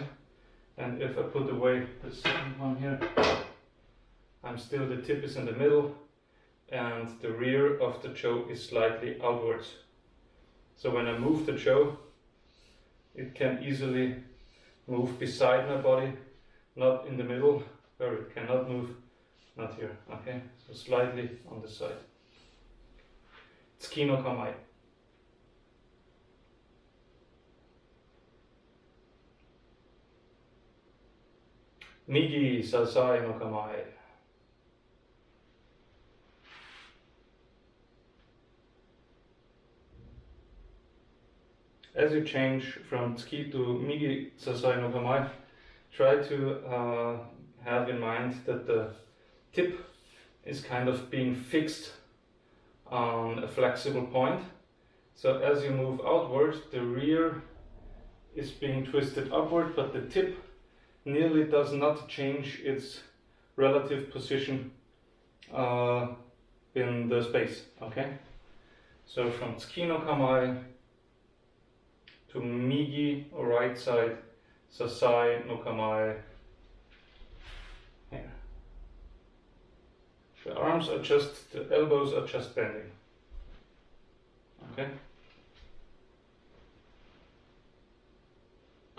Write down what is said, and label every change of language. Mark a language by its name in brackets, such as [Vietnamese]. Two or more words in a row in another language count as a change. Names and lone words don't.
[English] And if I put away the second one here, the tip is in the middle, and the rear of the cho is slightly outwards. So when I move the cho, it can easily move beside my body, not in the middle, where it cannot move, not here. Okay, so slightly on the side. [Japanese] Tsuki no kamae. Migi sasai no kamae. [English] As you change from tsuki to [Japanese] migi sasai no kamae, [English] try to have in mind that the tip is kind of being fixed on a flexible point. So as you move outward, the rear is being twisted upward, but the tip nearly does not change its relative position in the space. Okay, so from [Japanese] tsuki no kamae [English] to migi, or right side, [Japanese] sasai no kamae. [English] Here. The arms are just, the elbows are just bending. Okay.